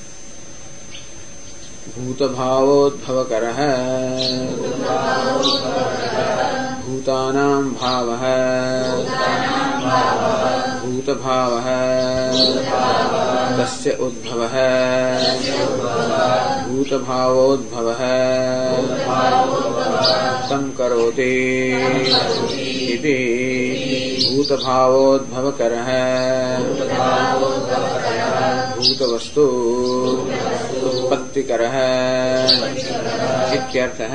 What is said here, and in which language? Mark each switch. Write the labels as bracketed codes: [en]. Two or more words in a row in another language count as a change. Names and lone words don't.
[sa] ભૂતભાવોદ્ભવ કરઃ ભૂતાનાં ભાવઃ ભૂતભાવઃ તસ્ય ઉદ્ભવઃ ભૂતભાવોદ્ભવઃ तं करोति इति भूतभावोद्भव करः भूतवस्तु उत्पत्तिकरः इत्यर्थः.